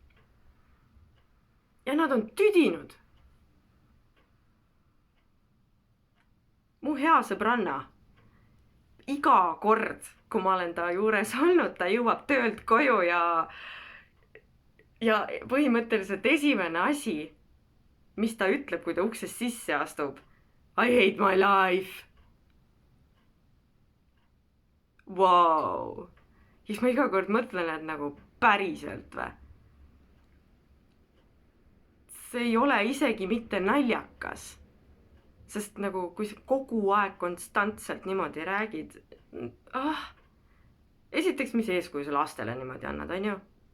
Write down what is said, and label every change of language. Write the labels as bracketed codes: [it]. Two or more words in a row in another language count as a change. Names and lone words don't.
[et] Ja nad on tüdinud. Mu hea sõbranna. Iga kord, kui ma olen ta juures olnud, ta jõuab töölt koju ja põhimõtteliselt esimene asi, mis ta ütleb, kui ta uksest sisse astub. [en] I hate my life. Wow. [et] Siis ma iga kord mõtlen, et nagu päriselt või? See ei ole isegi mitte naljakas. Sest nagu, kui sa kogu aeg konstantselt niimoodi räägid, esiteks, mis eeskuju sa lastele niimoodi annad, on ju?